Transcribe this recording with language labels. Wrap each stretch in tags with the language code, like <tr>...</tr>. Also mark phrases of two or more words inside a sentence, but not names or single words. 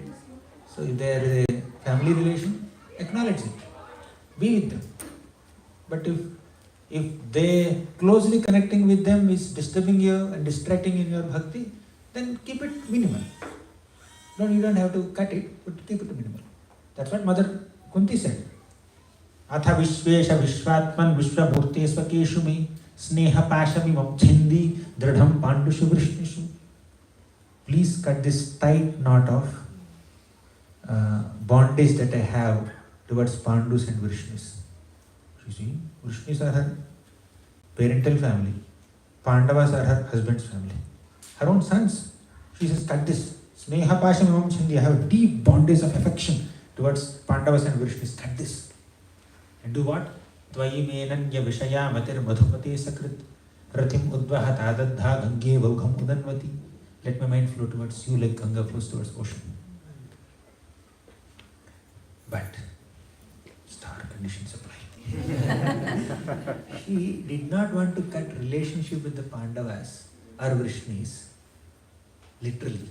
<en>So if there is a family relation, acknowledge it. Be with them. But if they closely connecting with them is disturbing you and distracting in your bhakti, then keep it minimal. No, you don't have to cut it, but keep it minimal. That's what Mother Kunti said.</en> <sa>Atha Vishvesha Vishvatman Vishwamurte Svakeshu me Sneha Pashami Mamchindi Dradham Pandushu Vrishnishu.</sa> <en>Please cut this tight knot of bondage that I have towards Pandus and Vishnus. You see, Vishnus are her parental family. Pandavas are her husband's family. Her own sons. She says, cut this.</en> <sa>Sneha Pasham Imam Chindi.</sa> <en>I have deep bondage of affection towards Pandavas and Vishnus. Cut this. And do what?</en> <sa>Tvayi menanya vishaya matir madhupate sakrit ratim udvaha tadadha gange vaugham udanvati.</sa> <en>Let my mind flow towards you like Ganga flows towards ocean. But star conditions apply. She did not want to cut relationship with the Pandavas or Vrishnis, literally.</en>